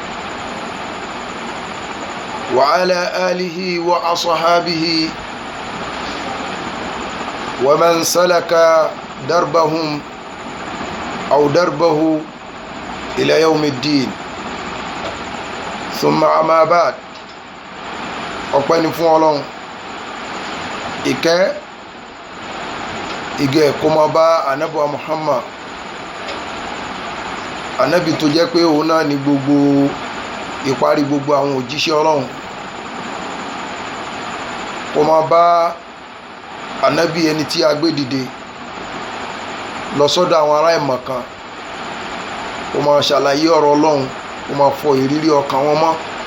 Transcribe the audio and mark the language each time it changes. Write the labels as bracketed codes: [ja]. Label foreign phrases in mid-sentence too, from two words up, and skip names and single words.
[ar] وعلى آله وأصحابه ومن سلك دربهم أو دربه إلى يوم الدين ثم أما بعد [yo] ọpẹ́ ni fún Ọlọ́run ìgẹ́ kó máa bá ànábì wa Muhammad ànábì tó jẹ́ pé òun náà ni gbogbo ìparí gbogbo àwọn òjíṣẹ́ Ọlọ́run kó máa bá ànábì ẹni tí a gbé dìde lọ sọ́dọ̀ àwọn ará ìmọ̀kan kó máa ṣàlàyé ọ̀rọ̀ Ọlọ́run kó máa fọ ìrírí ọkàn wọn mọ́